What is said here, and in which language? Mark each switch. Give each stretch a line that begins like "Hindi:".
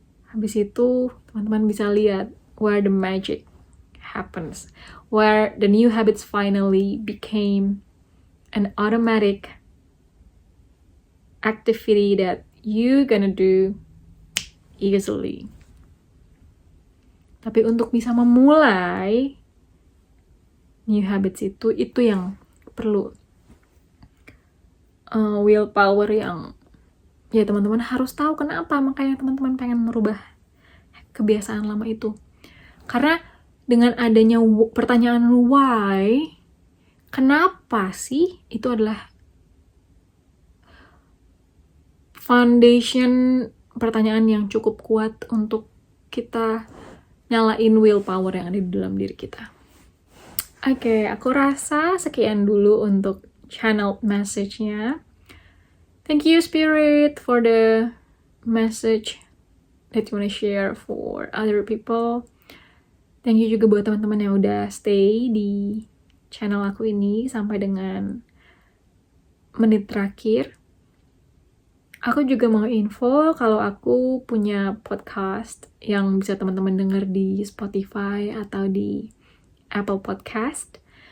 Indonesian: Habis itu teman-teman bisa lihat
English: where the magic happens, where the new habits finally became an automatic activity that you gonna do easily.
Indonesian: Tapi untuk bisa memulai
English: new habits
Indonesian: itu yang perlu willpower yang ya teman-teman harus tahu kenapa makanya teman-teman pengen merubah kebiasaan lama itu. Karena dengan adanya pertanyaan why, kenapa sih, itu adalah foundation pertanyaan yang cukup kuat untuk kita nyalain willpower yang ada di dalam diri kita. Oke, aku rasa sekian dulu untuk channel message-nya.
English: Thank you Spirit for the message that you wanna share for other people.
Indonesian: Thank you juga buat teman-teman yang udah stay di channel aku ini sampai dengan menit terakhir. Aku juga mau info kalau aku punya podcast yang bisa teman-teman denger di Spotify atau di Apple Podcast.